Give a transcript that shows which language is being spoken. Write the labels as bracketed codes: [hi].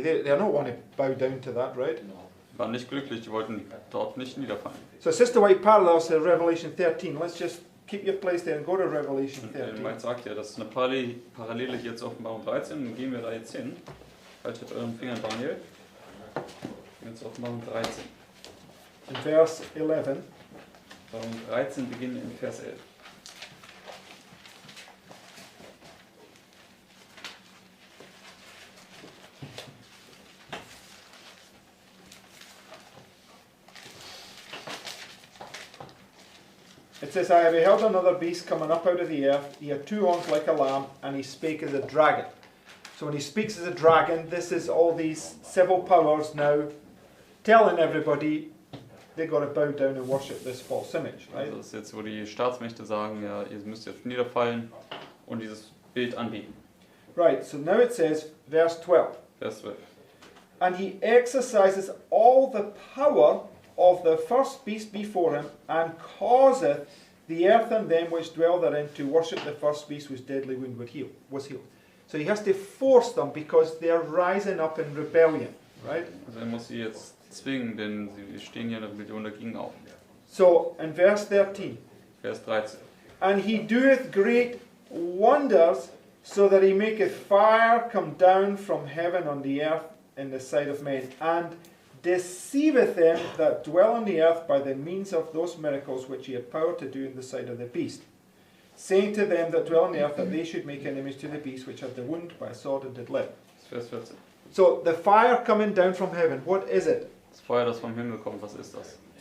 [en] They're not want to bow down to that, right? [de] Die waren nicht glücklich, die wollten dort nicht niederfallen. [en] So Sister White parallels to Revelation 13. Let's just keep your place there and go to Revelation [de] Und Ellen [en] 13. [de] White sagt ja, das ist eine Parallele hier zu Offenbarung 13, dann gehen wir da jetzt hin. Haltet euren Finger, Daniel. Gehen wir zu Offenbarung 13. [en] In verse 11. [de] Offenbarung 13 beginnen in Vers 11. [en] It says, I beheld another beast coming up out of the earth. He had 2 horns like a lamb, and he spake as a dragon. So when he speaks as a dragon, this is all these civil powers now telling everybody they've got to bow down and worship this false image, right? [de] Also das ist jetzt, wo die Staatsmächte sagen, ja, ihr müsst jetzt niederfallen und dieses Bild anbieten. [en] Right, so now it says, verse 12. [de] Vers 12. [en] And he exercises all the power of the first beast before him, and causeth the earth and them which dwell therein to worship the first beast whose deadly wound was healed. So he has to force them because they are rising up in rebellion, right? [de] Also er muss sie jetzt zwingen, denn sie stehen hier in der Rebellion dagegen auf. [en] So in verse 13, [de] Vers 13. [en] and he doeth great wonders, so that he maketh fire come down from heaven on the earth in the sight of men, and deceiveth them that dwell on the earth by the means of those miracles which he had power to do in the sight of the beast, saying to them that dwell on the earth that they should make an image to the beast which had the wound by a sword and did live. [de] Vers 14. [en] So the fire coming down from heaven, what is it? [de] Das Feuer, das vom Himmel kommt, was ist das?